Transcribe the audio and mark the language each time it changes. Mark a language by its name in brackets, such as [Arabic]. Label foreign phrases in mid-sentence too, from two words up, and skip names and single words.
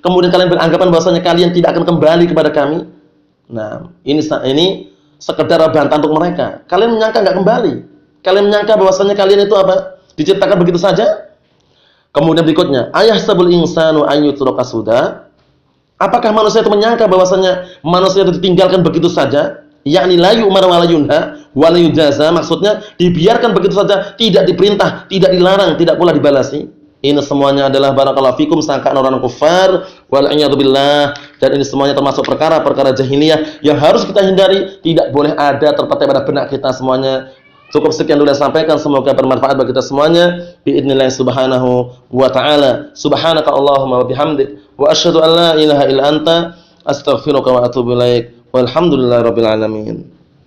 [Indonesian] Kemudian kalian beranggapan bahwasanya kalian tidak akan kembali kepada kami. Ini sekedar bantahan untuk mereka. Kalian menyangka enggak kembali? Kalian menyangka bahwasanya kalian itu apa? Diciptakan begitu saja? Kemudian berikutnya, [Arabic] أيحسب الإنسان أن يترك سدى? [Indonesian] Apakah manusia itu menyangka bahwasanya manusia itu ditinggalkan begitu saja? [Arabic] Yakni لا يؤمر ولا ينهى ولا يجازى, [Indonesian] maksudnya dibiarkan begitu saja, tidak diperintah, tidak dilarang, tidak pula dibalasi. Ini semuanya adalah [Arabic] بارك الله فيكم [Indonesian] sangkaan orang kufar [Arabic] والعياذ بالله, [Indonesian] dan ini semuanya termasuk perkara-perkara jahiliyah yang harus kita hindari, tidak boleh ada terpetik pada benak kita semuanya. Cukup sekian dulu yang sampaikan, semoga bermanfaat bagi kita semuanya. [Arabic] بإذن الله سبحانه وتعالى. سبحانك اللهم وبحمدك، وأشهد أن لا إله إلا أنت، أستغفرك وأتوب إليك. والحمد لله رب العالمين.